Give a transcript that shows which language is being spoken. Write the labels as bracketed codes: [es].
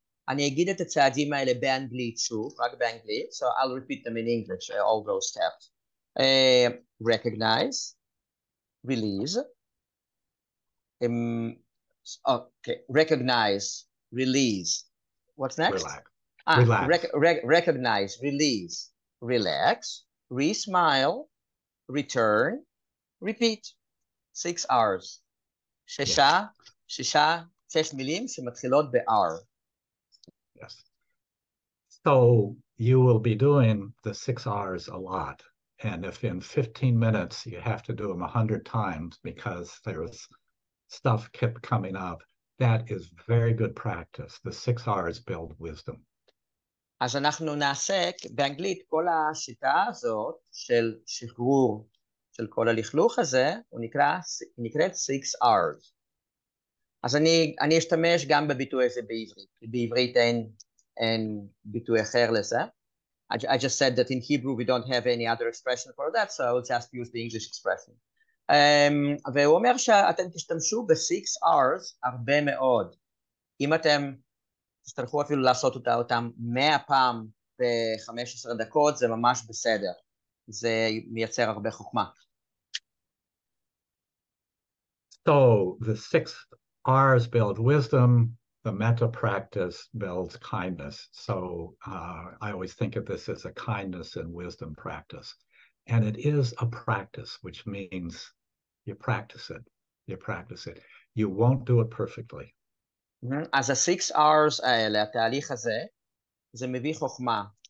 [he] אני אגיד את הצעדים האלה באנגלית שוב, רק באנגלית, [en] so I'll repeat them in English, all those steps. Recognize, release, okay, recognize, release. What's next? Relax. Recognize, release, relax, re-smile, return, repeat. [he] 6 R's. 6 מילים שמתחילות ב-R. [en] Yes. So you will be doing the 6 R's a lot. And if in 15 minutes you have to do them 100 times because there's stuff kept coming up, that is very good practice. The 6 R's build wisdom. [he] אז אנחנו נעסק באנגלית, כל השיטה הזאת של שחרור של כל הלכלוך הזה, נקראת 6 R's. אז אני אשתמש גם בביטוי הזה בעברית, בעברית אין ביטוי אחר לזה. [en] I just said that in Hebrew we don't have any other expression for that, so I'll just use the English expression. [he] והוא אומר שאתם תשתמשו ב6 R's הרבה מאוד. אם אתם תצטרכו אפילו לעשות אותם 100 פעם ב-15 דקות, זה ממש בסדר. זה מייצר הרבה חוכמה. [en] So the 6 R's build wisdom, the metta practice builds kindness. So I always think of this as a kindness and wisdom practice. And it is a practice, which means you practice it. You practice it. You won't do it perfectly. [he] אז ה6 R's האלה, התהליך הזה, זה מביא חוכמה.